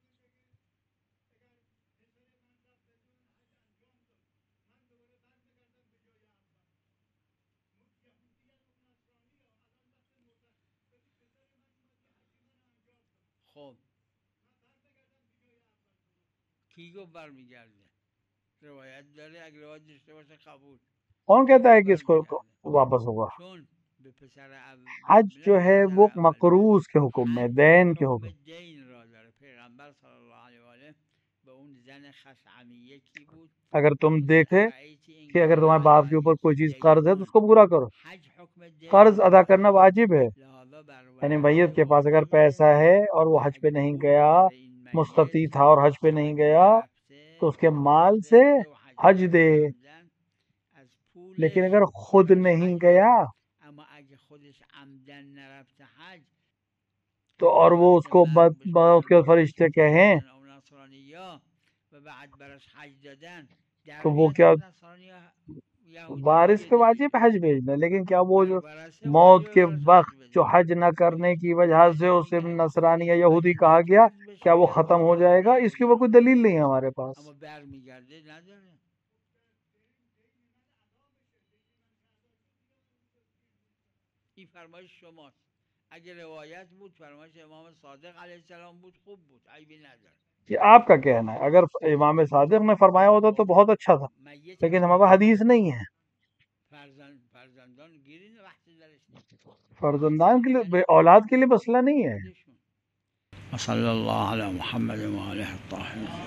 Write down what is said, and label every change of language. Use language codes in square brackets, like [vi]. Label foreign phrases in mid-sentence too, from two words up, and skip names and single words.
[fa] خب کی کو برمیگرده؟ روایت داره، اگر روایت داشته باشه قبول. [ur] کون کہتا ہے کہ اس کو واپس ہوگا؟ حج جو ہے وہ مقروض کے حکم میں، دین کے حکم. اگر تم دیکھے کہ اگر تمہارے باپ کے اوپر کوئی چیز قرض ہے تو اس کو پورا کرو. قرض ادا کرنا واجب ہے، یعنی میت کے پاس اگر پیسہ ہے اور وہ حج پہ نہیں گیا، مستطیع تھا اور حج پہ نہیں گیا، تو اس کے مال سے حج دے. لیکن اگر خود نہیں گیا [fa] خودش عمدن نرفته حج [ur] تو اور وہ اس کو اس کے فرشتے کہیں [fa] او نصرانی‌ها و بعد براش حج دادن [ur] تو وہ کیا یهودی وارث پہ واجب حج بھیجنا، لیکن کیا وہ جو موت کے وقت جو حج نہ کرنے کی وجہ سے اسے نصرانی یا یہودی کہا گیا، کیا وہ ختم ہو جائے گا؟ اس کی وہ کوئی دلیل نہیں ہے ہمارے پاس. [fa] اما برمیگرده نداره. این فرمایش شماست. اگه روایت بود فرمایش امام صادق [ar] علیه السلام [fa] بود خوب بود، عیبی نداره. [ur] یہ آپ کا کہنا ہے. اگر امام صادق نے فرمایا ہوتا تو بہت اچھا تھا، لیکن ہمارے پاس حدیث نہیں ہے. [fa] فرزندان گیرین وقتی درش نیست. [ur] فرزندان کے لیے، اولاد کے لیے مسئلہ نہیں ہے. [ar] صلی اللہ علی محمد و آلہ الطاہرین.